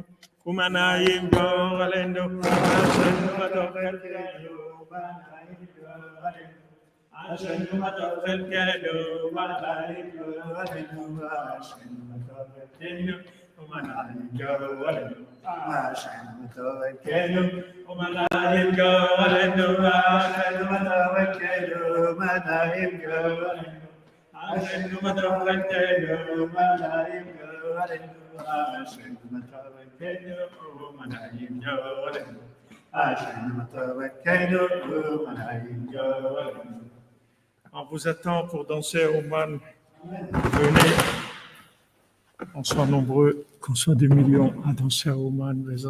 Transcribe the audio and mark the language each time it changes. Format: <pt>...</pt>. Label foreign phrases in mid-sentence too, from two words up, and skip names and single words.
<he>ומה נעים גורלנו, אשרנו מה טוב חלקנו, ומה נעים גורלנו, אשרנו מה טוב חלקנו, ומה נעים גורלנו, אשרנו מה טוב חלקנו, ומה נעים גורלנו, אשרנו מה טוב חלקנו, ומה נעים גורלנו, אשרנו מה טוב חלקנו, ומה נעים גורלנו, אשרנו מה טוב חלקנו, ומה נעים גורלנו.</he> <fr>On vous attend pour danser au Man. Venez, on soit nombreux, qu'on soit des millions à danser au Man.</fr>